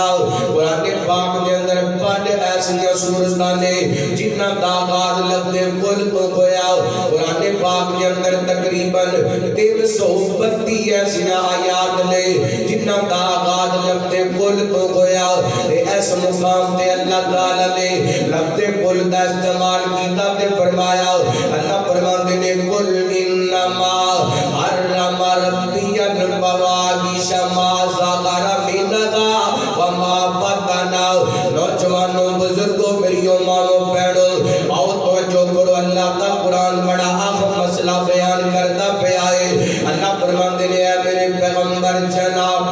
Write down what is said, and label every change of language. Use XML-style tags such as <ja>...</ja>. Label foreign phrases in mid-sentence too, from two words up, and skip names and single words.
<pa>قرآن پاک کے اندر بڑے ایسی صورتاں نے جنہ کا آغاز لفظ کل تو ہویا۔ قرآن پاک کے اندر تقریباً 332 ایسی آیات نے جنہ کا آغاز لفظ کل تو ہویا۔ اس مقام پہ اللہ تعالیٰ نے لفظ کل کا استعمال کیتا تے فرمایا، اللہ فرماتے نے</pa> <ar>کل انما حرم ربی الفواحش ما ظہر منہا وما بطن۔</ar> <ur>نوجوانوں، بزرگوں، میری ماں بہنوں، آؤ توجہ کرو، اللہ کا قرآن بڑا ہے میرے پیغمبر جناب</ur>